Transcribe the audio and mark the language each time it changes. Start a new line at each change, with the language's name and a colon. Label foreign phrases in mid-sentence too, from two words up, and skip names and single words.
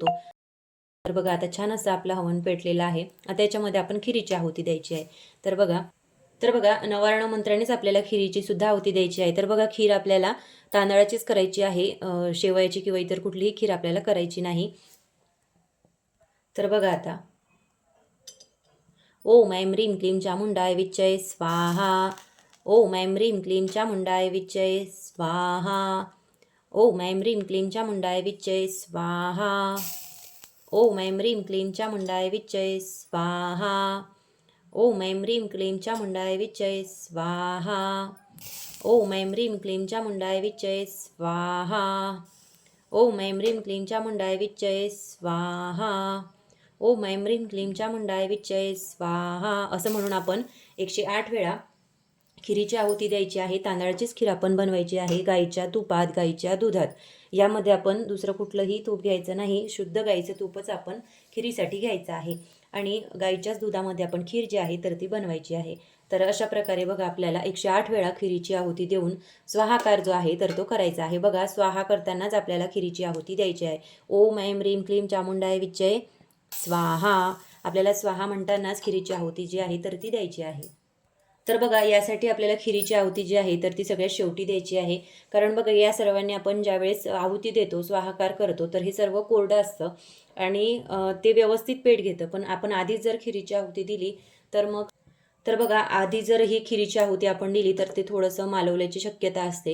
Marathi: तर बघा आता छान असं आपलं हवन पेटलेलं आहे. आता याच्यामध्ये आपण खिरीची आहुती द्यायची आहे. तर बघा नवारण मंत्रानेच आपल्याला खिरीची सुद्धा आहुती द्यायची आहे. तर बघा खीर आपल्याला तांदळाचीच करायची आहे, शेवयाची किंवा इतर कुठलीही खीर आपल्याला करायची नाही. तर बघा आता
Sanskrit: ओम ऐं ह्रीं क्लीं चामुंडाय विच्चय स्वाहा. ओम ऐं ह्रीं क्लीं चामुंडाय विच्चय स्वाहा. ओम ऐं ह्रीं क्लीं चामुंडाय विच्चय स्वाहा. ओम ऐं ह्रीं क्लीं चामुंडाय विच्चय स्वाहा. ओम ऐं ह्रीं क्लीं चामुंडाय विच्चय स्वाहा. ओम ऐं ह्रीं क्लीं चामुंडाय विच्चय स्वाहा. ओम ऐं ह्रीं क्लीं चामुंडाय विच्चय स्वाहा. ओम ऐं ह्रीं क्लीं चामुंडाय विच्चय स्वाहा
Marathi: असं म्हणून आपण 108 वेळा खिरीची आहुती द्यायची आहे. तांदळाचीच खीर आपण बनवायची आहे, गाईच्या तुपात, गाईच्या दुधात. यामध्ये आपण दुसरं कुठलंही तूप घ्यायचं नाही, शुद्ध गाईचं तूपच आपण खिरीसाठी घ्यायचं आहे आणि गाईच्याच दुधामध्ये आपण खीर जी आहे तर ती बनवायची आहे. तर अशा प्रकारे बघा आपल्याला 108 वेळा खिरीची आहुती देऊन स्वाहाकार जो आहे तर तो करायचा आहे. बघा स्वाहा करतानाच आपल्याला खिरीची आहुती द्यायची आहे.
Sanskrit: ओम ऐं ह्रीं क्लीं चामुंडाय विच्चय स्वाहा.
Marathi: आपल्याला स्वाहा म्हणतानाच खिरीची आहुती जी आहे तर ती द्यायची आहे. तर बघा यासाठी आपल्याला खिरीची आहुती जी आहे तर ती सगळ्यात शेवटी द्यायची आहे. कारण बघा या सर्वांनी आपण ज्यावेळेस आहुती देतो, स्वाहाकार करतो, तर हे सर्व कोरडं असतं आणि ते व्यवस्थित पेट घेतं. पण आपण आधीच जर खिरीची आहुती दिली तर बघा आधी जर ही खिरीची आहुती आपण दिली तर ते थोडंसं मालवल्याची शक्यता असते.